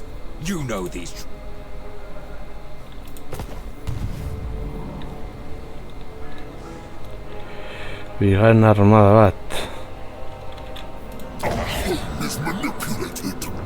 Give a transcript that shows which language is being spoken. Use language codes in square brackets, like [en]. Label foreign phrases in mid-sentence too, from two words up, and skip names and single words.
[en] You know these. [eu] Bigarren armada bat. [en] Is manipulated.